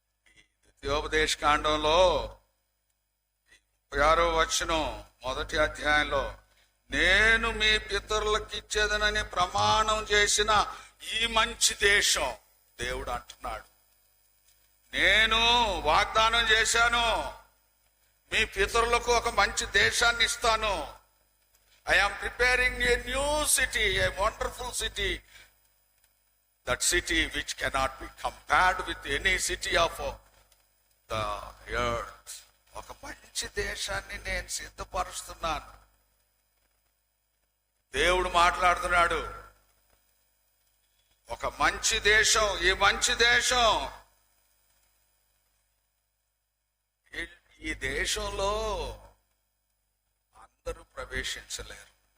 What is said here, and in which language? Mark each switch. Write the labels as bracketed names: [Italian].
[Telugu] ఈ ద్వితీయోపదేశ కాండంలో 36వ వచనం, మొదటి అధ్యాయంలో, నేను మీ పితరులకు ఇచ్చేదనని ప్రమాణం చేసిన ఈ మంచి దేశం, దేవుడు అంటున్నాడు, నేను వాగ్దానం చేశాను, మీ పితరులకు ఒక మంచి దేశాన్ని ఇస్తాను. [English] I am preparing a new city, a wonderful city, that city which cannot be compared with any city of the earth. [Telugu] ఒక మంచి దేశాన్ని నేను సిద్ధపరుస్తున్నాను. దేవుడు మాట్లాడుతున్నాడు. ఒక మంచి దేశం, ఈ మంచి దేశం, ఈ దేశంలో అందరూ ప్రవేశించలేరు.